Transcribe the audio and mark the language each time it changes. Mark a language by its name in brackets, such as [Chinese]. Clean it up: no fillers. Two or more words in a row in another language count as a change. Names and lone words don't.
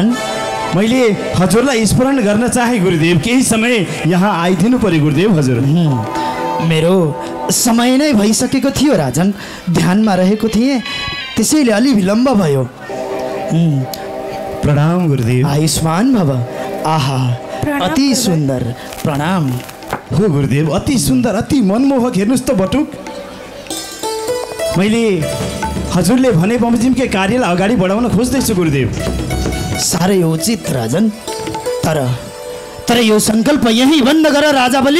[Nepali] मैले हजुरलाई स्मरण गर्न चाहे गुरुदेव। केही समय यहाँ आइदिनु पर्यो गुरुदेव हजुर। मेरो समय नै भइसकेको थियो राजन। ध्यानमा रहेको थिएँ, त्यसैले अलि विलम्ब भयो। प्रणाम गुरुदेव। [Sanskrit] आयुष्मान भव। [Nepali] आहा, अति सुन्दर। प्रणाम। हो गुरुदेव, अति सुन्दर, अति मनमोहक। हेर्नुहोस् त बटुक, मैले हजुरले भने बमोजिमकै कार्यलाई अगाडि बढाउन खोज्दैछु गुरुदेव। साह्रै उचित राजन। तर यो सङ्कल्प यहीँ बन्द गर राजा बलि।